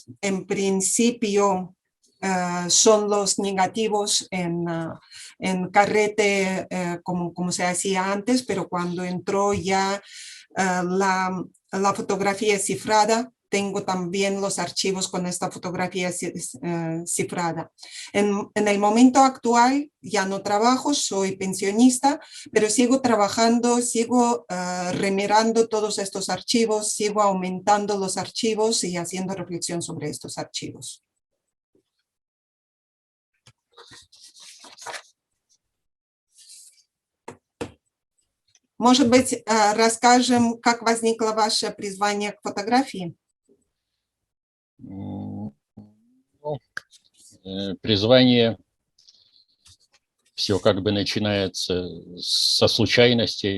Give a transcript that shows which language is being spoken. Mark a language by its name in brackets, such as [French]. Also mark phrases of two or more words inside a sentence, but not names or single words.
[Spanish] En principio son los negativos en carrete como se hacía antes, pero cuando entró ya la fotografía cifrada, tengo también los archivos con esta fotografía cifrada. En el momento actual ya no trabajo, soy pensionista, pero sigo trabajando, sigo remirando todos estos archivos, sigo aumentando los archivos y haciendo reflexión sobre estos archivos. [Russian] Может быть, расскажем, как возникло ваше призвание к фотографии? Ну, призвание все как бы начинается со случайностей.